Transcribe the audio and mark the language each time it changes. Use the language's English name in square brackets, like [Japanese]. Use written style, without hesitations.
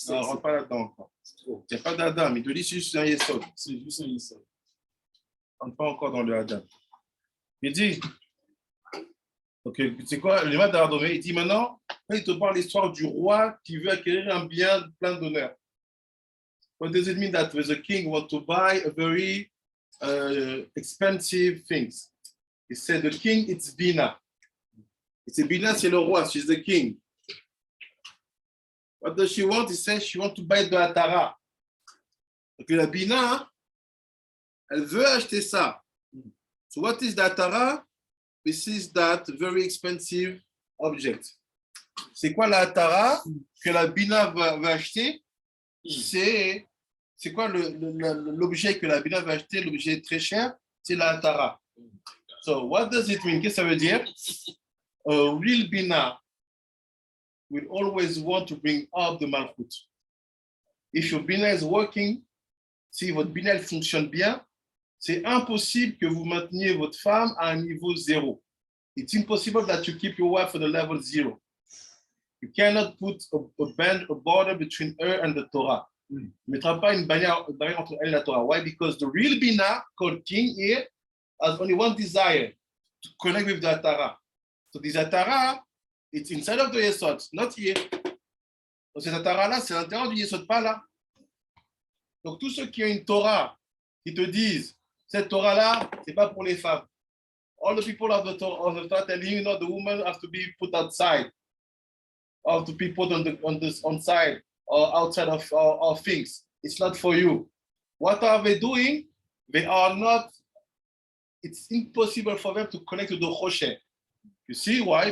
[French] Non, on ne rentre pas là-dedans encore. Il n'y a pas d'Adam, il te dit c'est juste un Yesod. C'est juste un Yesod. On n'est pas encore dans le Adam. Il dit, ok, c'est quoi, le Madardomé, il dit maintenant, il te parle l'histoire du roi qui veut acquérir un bien plein d'honneur. [English] What does it mean that the king wants to buy a very expensive things? He said the king, it's Bina. It's Bina, [French] c'est le roi, [English] she's the king. What does she want? He says she wants to buy the Atara. [French] Donc la Bina, elle veut acheter ça. [English] So what is the Atara? This is that very expensive object. [French] C'est quoi la Atara que la Bina va acheter? C'est quoi l'objet que la Bina va acheter? L'objet très cher, c'est la Atara. [English] So what does it mean? [French] Qu'est-ce que ça veut dire? [English] A real Bina will always want to bring up the Malchut. If your Bina is working, [French] si votre Bina fonctionne bien, c'est impossible que vous mainteniez votre femme à un niveau zéro. [English] It's impossible that you keep your wife at the level 0. You cannot put a border between her and the Torah. [French] Tu ne mettras pas une barrière entre elle et la Torah. [English] Why? Because the real Bina, called king here, has only one desire, to connect with the Torah. So this Torah, it's inside of the Yesod, not here. [French] Donc cette Torah-là, c'est à l'intérieur du Yesod, pas là. Donc tous ceux qui ont une Torah, qui te disent, cette Torah-là, c'est pas pour les femmes. [English] All the people of the Torah telling you, the woman has to be put outside, or to be put on side, or outside of things. It's not for you. What are they doing? They are not, it's impossible for them to connect to the Choshen. You see why?